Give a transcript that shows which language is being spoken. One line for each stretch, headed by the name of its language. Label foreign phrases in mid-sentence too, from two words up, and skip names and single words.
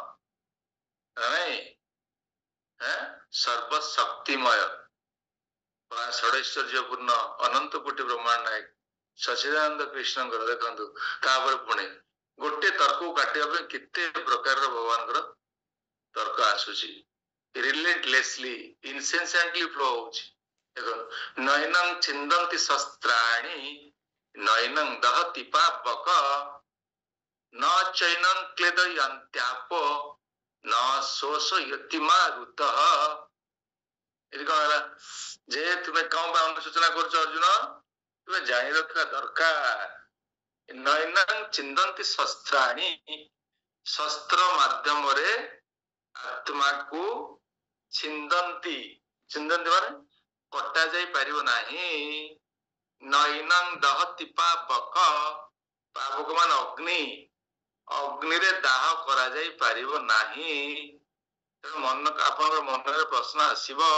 Odia: ସର୍ବଶକ୍ତିମୟ ଷଡ଼ୈଶ୍ୱର୍ଯ୍ୟପୂର୍ଣ୍ଣ ଅନନ୍ତ କୋଟି ବ୍ରହ୍ମାଣ୍ଡ ନାୟକ ସଚିଦାନନ୍ଦ କୃଷ୍ଣଙ୍କର ଦେଖନ୍ତୁ ତାପରେ ପୁଣି ଗୋଟେ ତର୍କକୁ କାଟିବା ପାଇଁ କେତେ ପ୍ରକାରର ଭଗବାନଙ୍କର ତର୍କ
Sanskrit: ଆସୁଛି
English: relentlessly incessantly flow
Odia: ହଉଛି ଦେଖନ୍ତୁ
Sanskrit: ନୈନଂ ଛିନ୍ଦନ୍ତି ଶସ୍ତ୍ରାଣୀ ନୈନଂ ଦହତି ପାବକ न चैनं क्लेदयन्त्यापो न शोषयति मारुतः
Odia: ଏଠି କଣ ହେଲା ଯେ ତୁମେ କଣ ପାଇଁ ଅନୁଶୋଚନା କରୁଛ ଅର୍ଜୁନ ତୁମେ ଜାଣି ରଖିବା ଦରକାର
Sanskrit: ନୈନଂ ଚିନ୍ଦନ୍ତି ଶସ୍ତ୍ରାଣୀ
Odia: ଶସ୍ତ୍ର ମାଧ୍ୟମରେ ଆତ୍ମାକୁ ଛିନ୍ଦନ୍ତି ମାନେ କଟା ଯାଇ ପାରିବ ନାହିଁ
Sanskrit: ନୈନଂ ଦହତି ପାବକ
Odia: ମାନେ ଅଗ୍ନିରେ ଦାହ କରାଯାଇ ପାରିବ ନାହିଁ ତେଣୁ ଆପଣଙ୍କର ମନରେ ପ୍ରଶ୍ନ ଆସିବ